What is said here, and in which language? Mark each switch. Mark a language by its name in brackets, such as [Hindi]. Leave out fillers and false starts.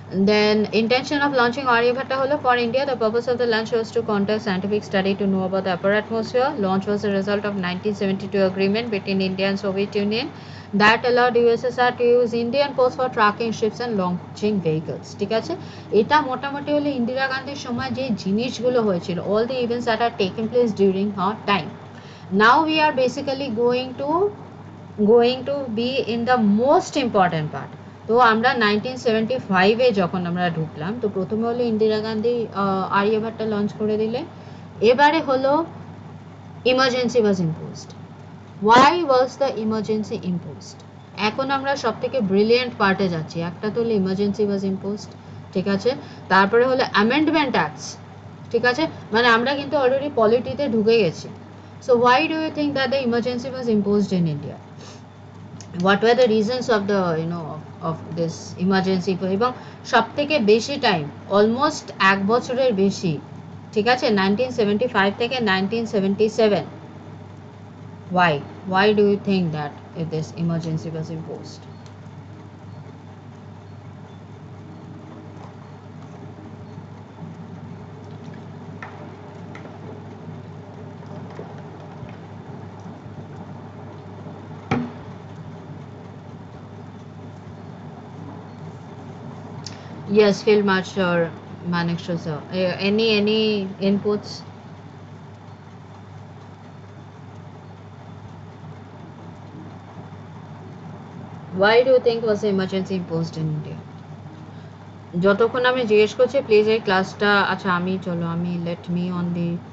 [English] Then intention of launching Aryabhatta holo for India. The purpose of the launch was to conduct scientific study to know about the upper atmosphere. Launch was a result of 1972 agreement between India and Soviet Union that allowed USSR to use Indian ports for tracking ships and launching vehicles. [Bangla] ঠিক আছে, এটা মোটামুটি হলো ইন্দিরা গান্ধীর সময় যে জিনিসগুলো হয়েছিল, [English] all the events that are taken place during her time. Now we are basically going to be in the most important part. [Bangla] তো আমরা 1975-এ যখন আমরা ঢুকলাম, তো প্রথমে হলো ইন্দিরা গান্ধী আর্যভট্টা লঞ্চ করে দিলে, এবারে হলো [English] Emergency was imposed. Why was the emergency imposed? [Bangla] এখন আমরা সব থেকে ব্রিলিয়েন্ট পার্টে যাচ্ছি। একটা তো হলো [English] emergency was imposed, [Bangla] ঠিক আছে, তারপরে হলো অ্যামেন্ডমেন্ট অ্যাক্টস, ঠিক আছে, মানে আমরা কিন্তু অলরেডি পলিটিতে ঢুকে গেছি। [English] So why do you think that the emergency was imposed in India? What were the reasons of the of this emergency? [Bangla] এবং সব থেকে বেশি টাইম, অলমোস্ট এক বছরের বেশি, ঠিক আছে, 1975 থেকে 1977. [English] Why do you think that if this emergency was imposed? Yes, Field Marshal Manekshaw sir. Any inputs? Why do you think was the emergency imposed in India? [Bangla] যতক্ষণ আমি জিজ্ঞেস করছি প্লিজ এই ক্লাসটা, আচ্ছা আমি চলো আমি [English] let me on the